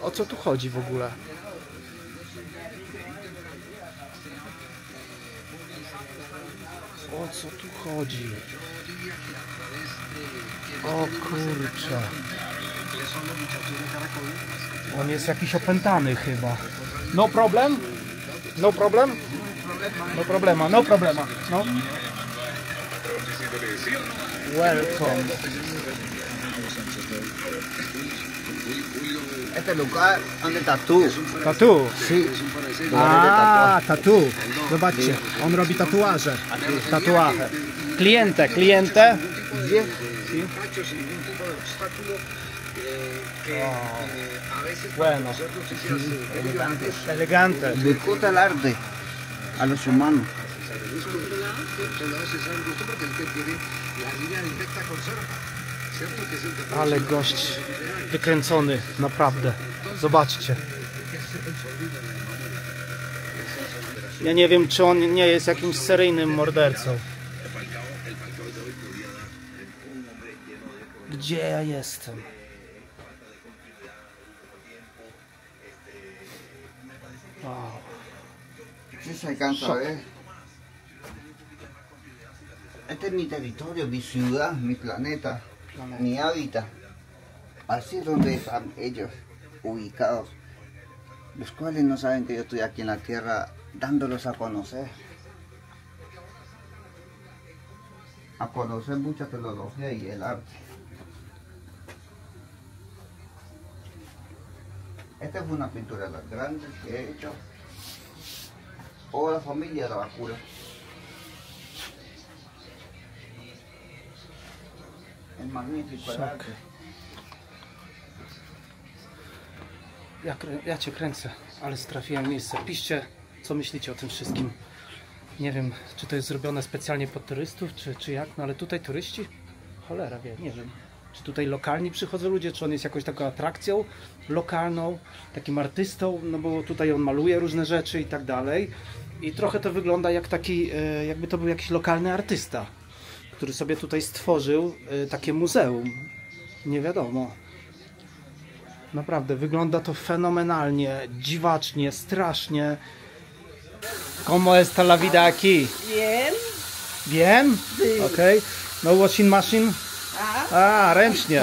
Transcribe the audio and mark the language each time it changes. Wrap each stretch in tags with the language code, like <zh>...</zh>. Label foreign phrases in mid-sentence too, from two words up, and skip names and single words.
<pl>O co tu chodzi w ogóle? O co tu chodzi? O kurczę. On jest jakiś opętany chyba.</pl> <en>No problem? No problem?</en> <es>No problema, no problema. No. Welcome. Este lugar donde tatú. Tatu. Sí. A, tatu.</es> <pl>Zobaczcie, on robi tatuaże. Tatuaże.</pl> <es>Cliente. Sí. Bueno. Elegante. Disfruta el arte a los humanos.</es> <pl>Ale gość wykręcony, naprawdę. Zobaczcie. Ja nie wiem, czy on nie jest jakimś seryjnym mordercą. Gdzie ja jestem?</pl> <es>se alcanza a ver. Este es mi territorio, mi ciudad, mi planeta, mi hábitat. Así es donde están ellos ubicados, los cuales no saben que yo estoy aquí en la tierra dándolos a conocer mucha tecnología y el arte. Esta es una pintura de las grandes que he hecho. O la familia de la vacuna. Es magnífico el arte.</es> <pl>Ja cię kręcę, ale trafiłem miejsce. Piszcie, co myślicie o tym wszystkim. Nie wiem, czy to jest zrobione specjalnie pod turystów, czy jak, no ale tutaj turyści? Cholera wie, nie wiem. Czy tutaj lokalni przychodzą ludzie, czy on jest jakąś taką atrakcją lokalną, takim artystą, no bo tutaj on maluje różne rzeczy i tak dalej. I trochę to wygląda jak taki, jakby to był jakiś lokalny artysta, który sobie tutaj stworzył takie muzeum. Nie wiadomo. Naprawdę, wygląda to fenomenalnie, dziwacznie, strasznie.</pl> <es>¿Cómo está la vida aquí? Bien. Bien? Sí.</es> <en>Okay. No washing machine? A,</en> <pl>ręcznie.</pl>